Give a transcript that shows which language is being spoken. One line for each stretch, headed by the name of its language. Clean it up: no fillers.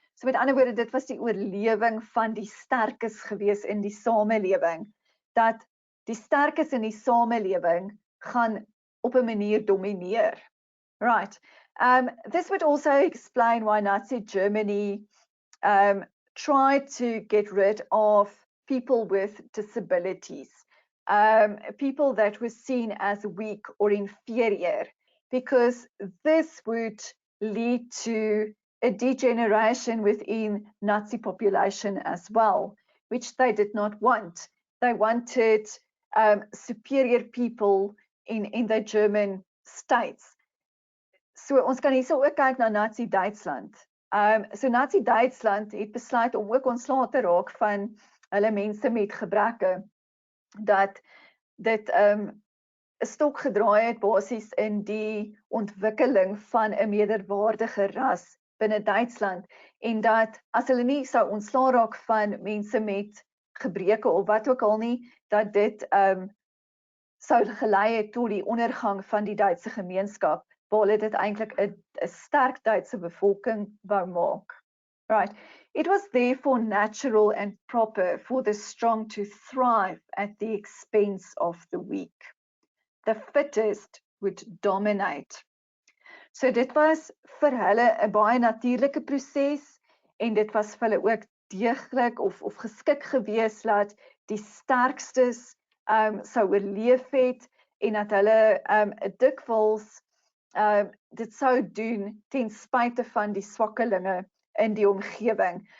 Afrikaans: So met ander woorde, dit was die oorlewing van die sterkes gewees in die samelewing, dat die sterkes in die samelewing gaan op 'n manier domineer.
English: Right. This would also explain why Nazi Germany tried to get rid of people with disabilities, people that were seen as weak or inferior, because this would lead to a degeneration within Nazi population as well, which they did not want. They wanted superior people in the German states.
Afrikaans: So ons kan hierso ook kyk na Nazi Duitsland. So Nazi Duitsland het besluit om ook ontslae te raak van hulle mense met gebreke, dat dit 'n stok gedraai het basies in die ontwikkeling van 'n meerderwaardige ras binne Duitsland, en dat as hulle nie sou ontslae raak van mense met gebreke of wat ook al nie, dat dit sou gelei het tot die ondergang van die Duitse gemeenskap, waar hulle dit eintlik 'n sterk Duitse bevolking wou maak. Right.
English: It was therefore natural and proper for the strong to thrive at the expense of the weak. The fittest would dominate.
Afrikaans: So dit was vir hulle 'n baie natuurlike proses, en dit was vir hulle ook deeglik of geskik gewees dat die sterkstes sou oorleef het, en dat hulle dikwels dit sou doen ten spyte van die swakkelinge in die omgewing.